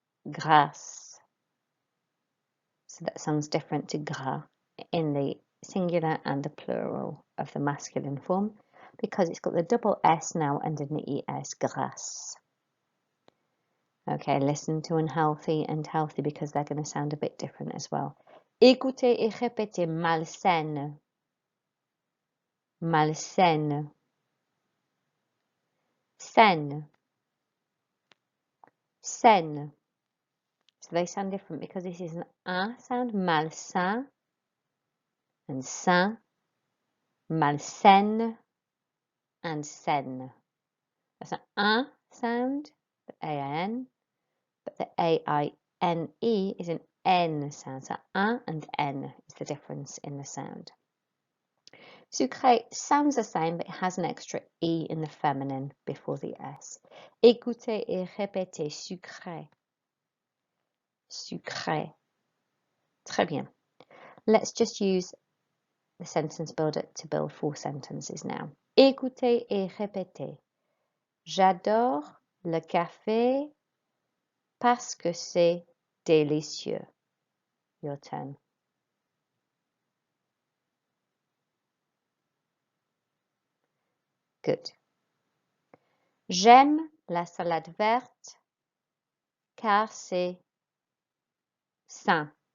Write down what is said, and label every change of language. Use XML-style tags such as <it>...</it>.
<en>Grasse. So that sounds different to gras in the singular and the plural of the masculine form because it's got the double S now and an ES, grasse. Okay, listen to unhealthy and healthy because they're going to sound a bit different as well.</en> <fr>Écoutez et répétez, malsaine. Malsaine. Saine. Saine.</fr> <en>So they sound different because this is an A sound, malsain, and sain, malsaine, and saine. That's an A sound, the A-I-N, but the A-I-N-E is an N sound. So A and N is the difference in the sound. Sucré sounds the same, but it has an extra E in the feminine before the S.</en> <fr>Écoutez et répétez, sucré. Sucré. Très bien.</fr> <en>Let's just use the sentence builder to build 4 sentences now.</en> <fr>Écoutez et répétez. J'adore le café parce que c'est délicieux.</fr> <en>Your turn. Good.</en> <fr>J'aime la salade verte car c'est sain.</fr>